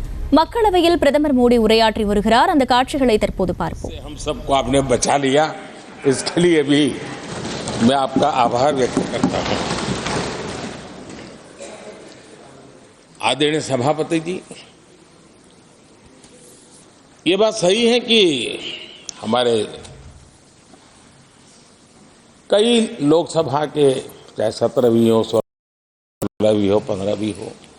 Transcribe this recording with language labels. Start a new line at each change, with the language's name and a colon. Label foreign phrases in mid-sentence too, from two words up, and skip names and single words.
Tamil: மக்களவையில் பிரதமர் மோடி உரையாற்றி வருகிறார். அந்த காட்சிகளை தற்போது பார்ப்போம்.
Hindi: हम सबको आपने बचा लिया, इसके लिए भी मैं आपका आभार व्यक्त करता हूं। आदरणीय सभापति जी, ये बात सही है कि हमारे कई लोकसभा के चाहे 17 भी हो, 16 भी हो, 15 भी हो,